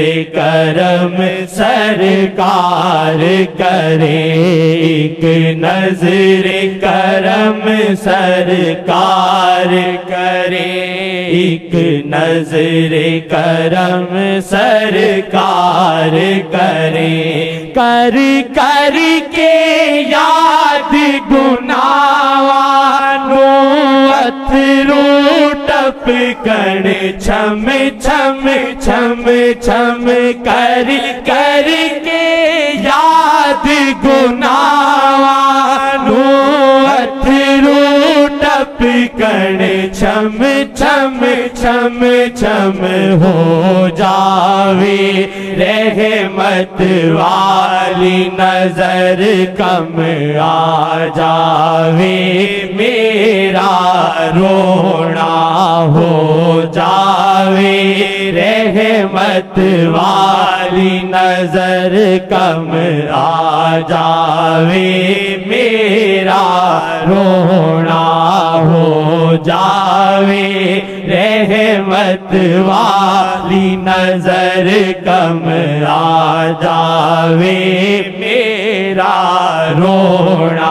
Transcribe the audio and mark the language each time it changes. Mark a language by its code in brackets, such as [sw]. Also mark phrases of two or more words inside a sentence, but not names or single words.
[ur] کرم سرکار کرے، ایک نظر کرم سرکار کرے، ایک نظر کرم سرکار کرے، کر کر کے یاد گناہوں [pa] اترو ٹپکن چھم چھم چھم چھم، کر کر کے یاد گناہوں اترو ٹپکن ٹپکن چھم چھم چھم چھم ہو جاوے، رحمت والی نجر کم آ جاوے، میرا رونا ہو جاوے, رحمت والی نجر کم آ جاوے، میرا رونا ہو جاوے، رحمت والی نجر کم آ جاوے، میرا رونا.